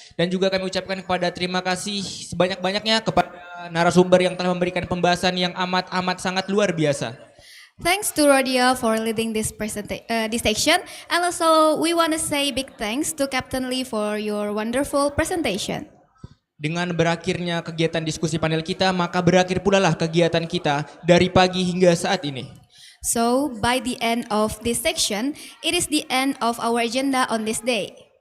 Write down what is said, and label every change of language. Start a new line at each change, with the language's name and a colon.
Indonesian: Dan juga kami ucapkan kepada terima kasih sebanyak-banyaknya kepada narasumber yang telah memberikan pembahasan yang amat sangat luar biasa.
English: Thanks to Rodia for leading this section, and also we want to say big thanks to Captain Lee for your wonderful presentation.
Indonesian: Dengan berakhirnya kegiatan diskusi panel kita, maka berakhir pula lah kegiatan kita dari pagi hingga saat ini.
English: So, by the end of this section, it is the end of our agenda on this day.